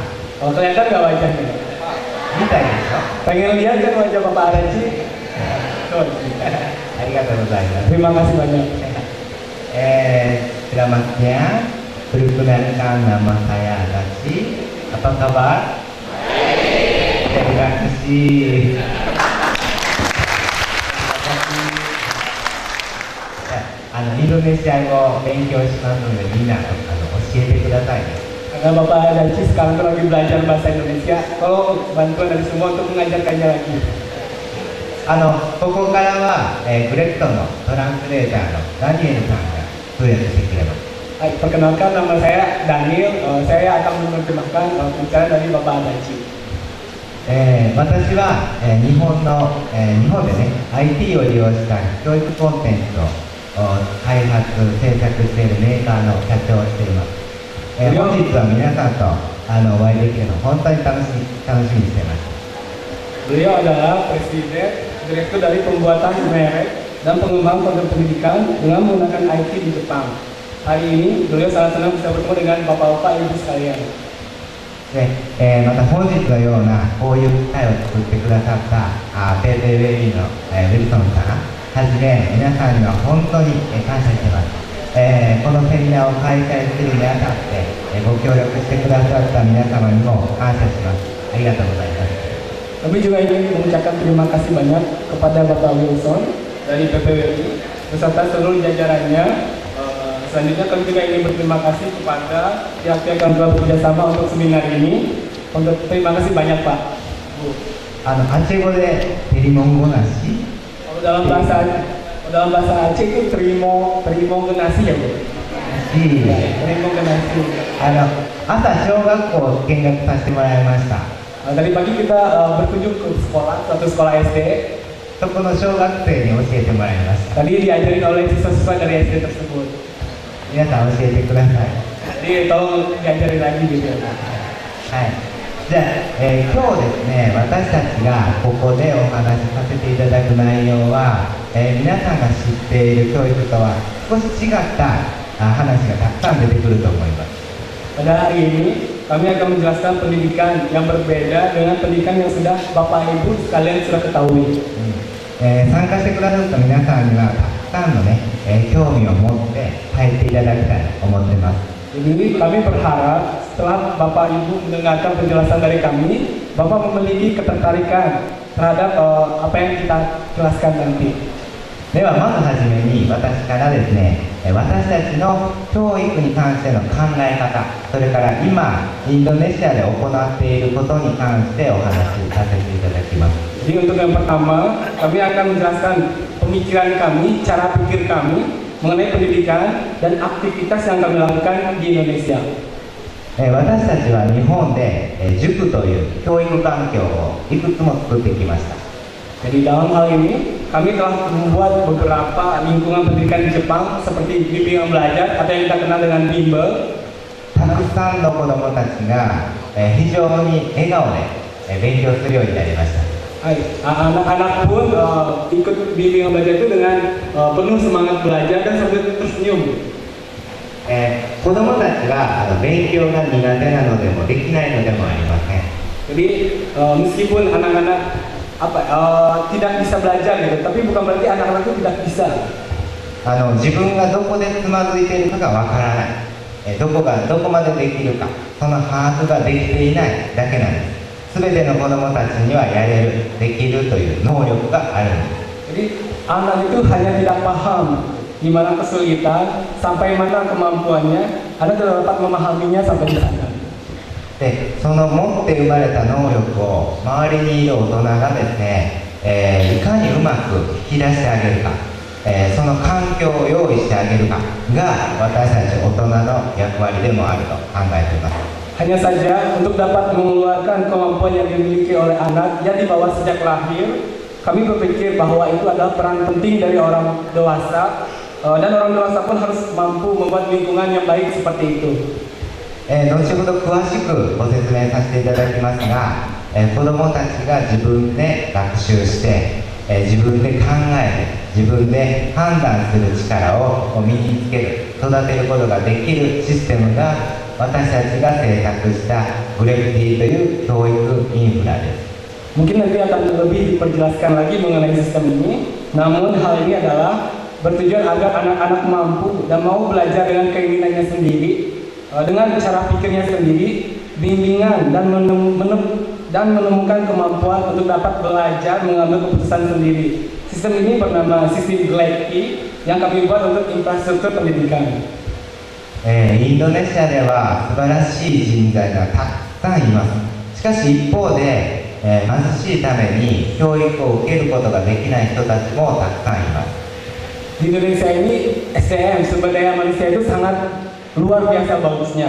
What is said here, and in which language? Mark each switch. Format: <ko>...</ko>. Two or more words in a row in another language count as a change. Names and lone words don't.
<id>Kalau kelihatan nggak wajahnya?</id> <ja>見たいでしょ</ja> <id>Pengen lihat kan wajah Bapak Aranci? Tuh.</id> <ja>ありがとうございます。</ja> <id>Terima kasih banyak. Selamat siang. Perkenalkan nama saya Arashi. Apa kabar? Terima kasih.</id> <ja>Indonesia 語を勉強しますので、みんな教えてくださいね。</ja> <id>Karena Bapak Aranci sekarang tuh lagi belajar bahasa Indonesia, kalau bantuan dari semua untuk mengajarkannya lagi.</id> <ja>ここからは、グレットのトランスレーターのダニエルさんが通訳してくれます。</ja> <id>Hai, perkenalkan nama saya Daniel, saya akan menerjemahkan pembicaraan dari Bapak Aranci.</id> <ja>私は、日本でね IT を利用した教育コンテンツを開発制作しているメーカーの社長をしています。本日は皆さんとお会いできるのを本当に楽しみにしています。</ja> <id>Beliau adalah presiden direktur dari pembuatan merek dan pengembang konten pendidikan dengan menggunakan IT di Jepang. Hari ini beliau sangat senang bisa bertemu dengan bapak-bapak ibu sekalian.</id> <ja>また本日のようなこういう機会を作ってくださったPayPayのウィルソンさんはじめ皆さんには本当に感謝しています。このセミナーを開催するにあたってご協力してくださった皆様にも感謝します。ありがとうございます。</ja> <id>Kami juga ingin mengucapkan terima kasih banyak kepada Bapak Wilson dari PPWI beserta seluruh jajarannya. Selanjutnya kami juga ingin berterima kasih kepada pihak-pihak yang telah bekerja sama untuk seminar ini. Untuk terima kasih banyak Pak. Bu.</id> <ja>アチェ語で</ja> <ace>terimong geunaseh</ace> <id>Dalam bahasa Aceh itu</id> <ace>terimo genasi</ace> <id>ya Bu.</id> <ace>Terimo genasi.</ace> <ja>朝小学校を見学させてもらいました。</ja> <id>Tadi pagi kita berkunjung ke suatu sekolah SD.</id> <ja>そこの小学生に教えてもらいました。</ja> <id>Tadi diajarin oleh siswa-siswa dari SD tersebut.</id> <ja>皆さん教えてください。</ja> <id>Jadi tolong diajarin lagi gitu.</id> <ja>はい。じゃあ、今日ですね、私たちがここでお話しさせていただく内容は、皆さんが知っている教育とは少し違った話がたくさん出てくると思います。</ja> <id>Pada hari ini kami akan menjelaskan pendidikan yang berbeda dengan pendidikan yang sudah Bapak Ibu sekalian sudah ketahui.</id> <ja>参加してくださった皆さんにはたくさんのね、興味を持って入っていただきたいと思っています。</ja> <id>Jadi kami berharap setelah Bapak Ibu mendengarkan penjelasan dari kami, Bapak memiliki ketertarikan terhadap apa yang kita jelaskan nanti.</id> <ja>ではまずはじめに私からですね、私たちの教育に関しての考え方、それから今インドネシアで行っていることに関してお話しさせていただきます。</ja> <id>Jadi untuk yang pertama, kami akan menjelaskan pemikiran kami, cara pikir kami mengenai pendidikan dan aktivitas yang kami lakukan di Indonesia.</id> <ja>私たちは日本で塾という教育環境をいくつも作ってきました。</ja> <id>Jadi dalam hal ini kami telah membuat beberapa lingkungan pendidikan di Jepang seperti bimbingan belajar atau yang kita kenal dengan bimbel.</id> <ja>たくさんの子どもたちが非常に笑顔で勉強するようになりました。</ja> <id>Anak-anak pun ikut bimbingan belajar itu dengan penuh semangat belajar dan sambil tersenyum.</id> <ja>子どもたちは勉強が苦手なのでもできないのでもありません。</ja> <id>Jadi meskipun anak-anak tidak bisa belajar gitu, tapi bukan berarti anak-anak itu tidak bisa.</id> <ja>自分がどこでつまずいているかがわからない、どこまでできるか、その把握ができていないだけなんです。すべての子どもたちにはやれる、できるという能力があるんです。</ja> <id>Jadi anak itu hanya tidak paham di mana kesulitan, sampai mana kemampuannya, Anda tidak dapat memahaminya sampai di sana.</id> <ja>で、その持って生まれた能力を周りにいる大人がですね、いかにうまく引き出してあげるか、その環境を用意してあげるかが私たち大人の役割でもあると考えています。</ja> <id>Hanya saja untuk dapat mengeluarkan kemampuan yang dimiliki oleh anak yang dibawa sejak lahir, kami berpikir bahwa itu adalah peran penting dari orang dewasa, dan orang dewasa pun harus mampu membuat lingkungan yang baik seperti itu.</id> <ja>後ほど詳しくご説明させていただきますが、子どもたちが自分で学習して、自分で考えて、自分で判断する力を身につける、育てることができるシステムが私たちが制作したグレフティという教育インフラです。</ja> <id>Mungkin nanti akan lebih diperjelaskan lagi mengenai sistem ini. Namun hal ini adalah bertujuan agar anak-anak mampu dan mau belajar dengan keinginannya sendiri, dengan cara pikirnya sendiri, bimbingan dan menemukan kemampuan untuk dapat belajar mengambil keputusan sendiri. Sistem ini bernama sistem GLECI yang kami buat untuk infrastruktur pendidikan.</id> <ja>インドネシアでは素晴らしい人材がたくさんいます。しかし一方で、貧しいために教育を受けることができない人たちもたくさんいます。</ja> <id>Di Indonesia ini SDM sumber daya manusia itu sangat luar biasa bagusnya.</id>